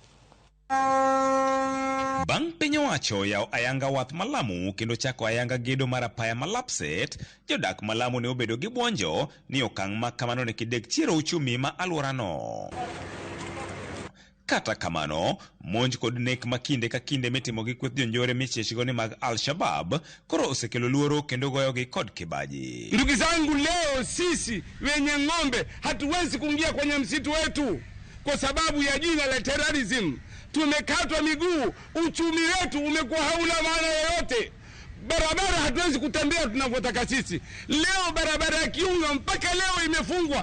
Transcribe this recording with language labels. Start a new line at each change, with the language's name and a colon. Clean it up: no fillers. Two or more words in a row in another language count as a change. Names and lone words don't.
Luo (Kenya and Tanzania): Bang' piny owacho yaw ayanga wath ma Lamu kendo chako ayanga gedo mar apaya ma lapset, jodak ma Lamu ne obedo gi buonjo ni okang' ma kamano ne kidek chiero uchumi ma alworano. Kata kamano, monj kod nek ma kinde ka kinde mitimo gi kweth jonjore michechgo ni mag Al-Shabab koro osekelo luoro kendo goyogi kod kibaji.
Swahili: Ndugu zangu, leo sisi wenye ng'ombe hatuwezi kuingia kwenye msitu wetu kwa sababu ya jina la terrorism. Tumekatwa miguu, uchumi wetu umekuwa hauna maana yoyote. Barabara hatuwezi kutembea tunavyotaka sisi. Leo barabara ya Kiunga mpaka leo imefungwa.